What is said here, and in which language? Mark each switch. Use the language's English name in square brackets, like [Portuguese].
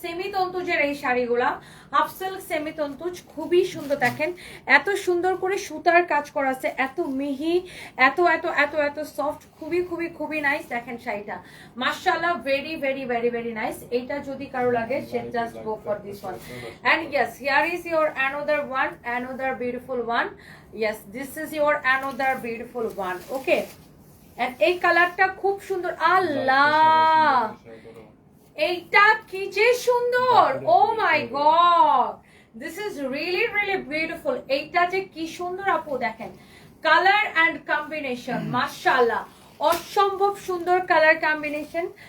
[Bangla] Semi তন্তুজের এই শাড়িগুলা, half silk semi তন্তুজ, খুবই সুন্দর। দেখেন এত সুন্দর করে সুতার কাজ করা আছে, এত মিহি, এত এত এত এত সফট, খুবই খুবই খুবই নাইস। দেখেন শাড়িটা মাশাআল্লাহ, [English] Very very very very nice. [Bangla] এইটা যদি কারো লাগে সে [English] just go for this one. And yes, here is your another one, another beautiful one. Yes, this is your another beautiful one. Okay, and [Bangla] এই কালারটা খুব সুন্দর। আল্লাহ এইটা কি যে সুন্দর, [English] Oh my God, this is really really beautiful. [Bangla] এইটা যে কি সুন্দর আপু, দেখেন কালার অ্যান্ড কম্বিনেশন, মাশাআল্লাহ অসম্ভব সুন্দর কালার কম্বিনেশন।